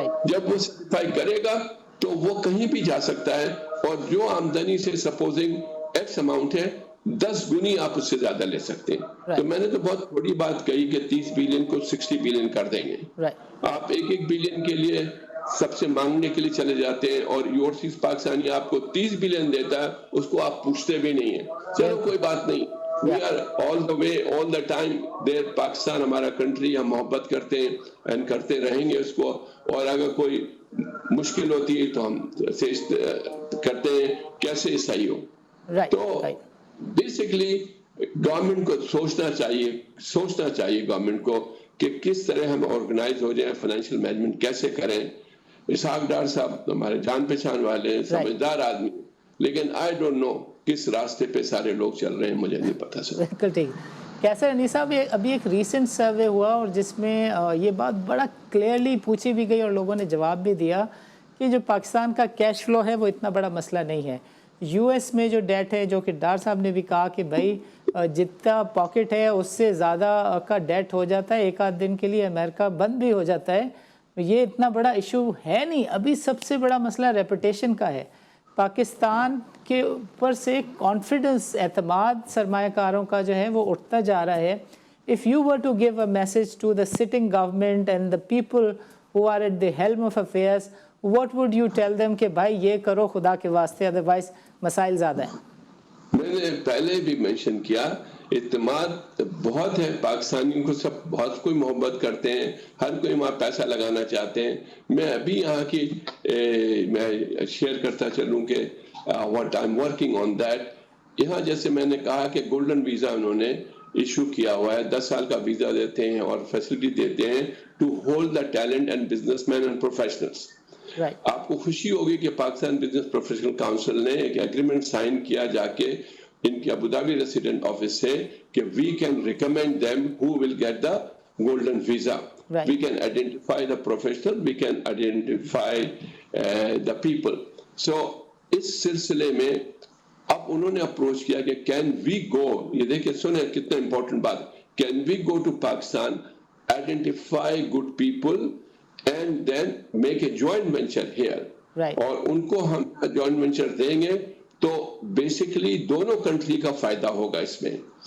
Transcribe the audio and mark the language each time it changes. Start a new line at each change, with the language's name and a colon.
Urdu: جب وہ سرٹیفائی کرے گا تو وہ کہیں بھی جا سکتا ہے, اور جو آمدنی سے سپوزنگ ایکس اماؤنٹ ہے 10 گنی آپ اس سے زیادہ لے سکتے ہیں. تو میں نے تو بہت تھوڑی بات کہی کہ 30 بلین کو 60 بلین کر دیں گے. آپ 1 بلین کے لیے سب سے مانگنے کے لیے چلے جاتے ہیں, اور اوورسیز پاکستانی آپ کو 30 بلین دیتا ہے, اس کو آپ پوچھتے بھی نہیں ہیں. چلو کوئی بات نہیں,
English: we are all the way all the time there.
Urdu: Pakistan ہمارا کنٹری, ہم محبت کرتے ہیں اینڈ کرتے رہیں گے اس کو, اور اگر کوئی مشکل ہوتی ہے تو ہم کرتے ہیں کیسے صحیح ہو. تو بیسکلی گورنمنٹ کو سوچنا چاہیے گورنمنٹ کو کہ کس طرح ہم آرگنائز ہو جائیں, فائنینشیل مینجمنٹ کیسے کریں. اسحاق ڈار صاحب ہمارے جان پہچان والے ہیں, سمجھدار آدمی, لیکن
English: I don't know
Urdu: کس راستے پہ سارے لوگ چل رہے ہیں, مجھے نہیں پتا سر. بالکل ٹھیک. کیسا انیس صاحب, ابھی ایک ریسنٹ سروے ہوا اور جس میں یہ بات بڑا کلیئرلی پوچھی بھی گئی اور لوگوں نے جواب بھی دیا کہ جو پاکستان کا کیش فلو ہے وہ اتنا بڑا مسئلہ نہیں ہے. یو ایس میں جو ڈیٹ ہے, جو کہ ڈار صاحب نے بھی کہا کہ بھائی جتنا پاکٹ ہے اس سے زیادہ کا ڈیٹ ہو جاتا ہے, ایک آدھ دن کے لیے امریکہ بند بھی ہو جاتا ہے, یہ اتنا بڑا ایشو ہے نہیں. ابھی سب سے بڑا مسئلہ ریپوٹیشن کا ہے. پاکستان کے اوپر سے کانفیڈنس, اعتماد سرمایہ کاروں کا جو ہے وہ اٹھتا جا رہا ہے.
English: If you were to give a message to the sitting government and the people who are at the helm of affairs, what would you tell them
Urdu: کہ بھائی یہ کرو خدا کے واسطے, ادروائز مسائل زیادہ ہیں. میں نے پہلے بھی منشن کیا, اعتماد بہت ہے پاکستانیوں کو, سب بہت کوئی محبت کرتے ہیں, ہر کوئی وہاں پیسہ لگانا چاہتے ہیں. میں ابھی یہاں کی میں شیئر کرتا چلوں کہ
English: what I'm working on that.
Urdu: یہاں جیسے میں نے کہا کہ گولڈن ویزا انہوں نے ایشو کیا ہوا ہے, 10 سال کا ویزا دیتے ہیں اور فیسلٹی دیتے ہیں
English: To hold the talent and businessmen and professionals.
Urdu: آپ کو خوشی ہوگی کہ پاکستان بزنس پروفیشنل کاؤنسل نے ایک ایگریمنٹ سائن کیا جا کے ان کی ابوظہبی ریزیڈنٹ آفس سے کہ
English: We can recommend them who will get the golden visa. We can identify the professional, we can identify the people. So
Urdu: اس سلسلے میں اب انہوں نے اپروچ کیا کہ
English: can we go,
Urdu: یہ دیکھیں سنیں کتنا امپورٹنٹ بات,
English: Can we go to Pakistan, identify good people and then make a joint venture here.
Urdu: اور ان کو ہم جوائنٹ وینچر دیں گے تو بیسیکلی دونوں کنٹری کا فائدہ ہوگا اس میں.